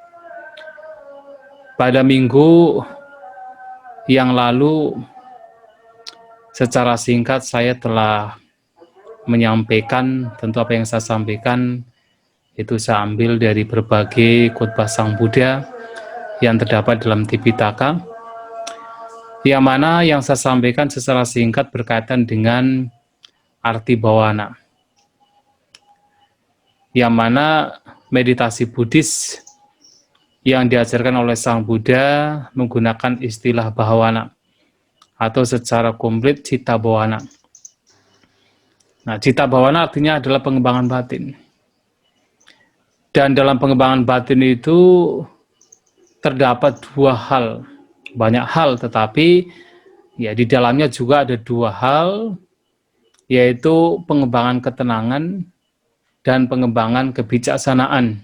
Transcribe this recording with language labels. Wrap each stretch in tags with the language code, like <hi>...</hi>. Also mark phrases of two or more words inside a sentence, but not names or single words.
<id>Pada minggu yang lalu, secara singkat saya telah menyampaikan, tentu apa yang saya sampaikan itu saya ambil dari berbagai khotbah Sang Buddha yang terdapat dalam Tipitaka, yang mana yang saya sampaikan secara singkat berkaitan dengan arti bhavana, yang mana meditasi Buddhis yang diajarkan oleh Sang Buddha menggunakan istilah bhavana atau secara komplit</id> <pi>citta bhavana.</pi> <id>Nah,</id> <pi>citta bhavana</pi> <id>artinya adalah pengembangan batin. Dan dalam pengembangan batin itu terdapat 2 hal, banyak hal, tetapi ya di dalamnya juga ada 2 hal, yaitu pengembangan ketenangan dan pengembangan kebijaksanaan.</id>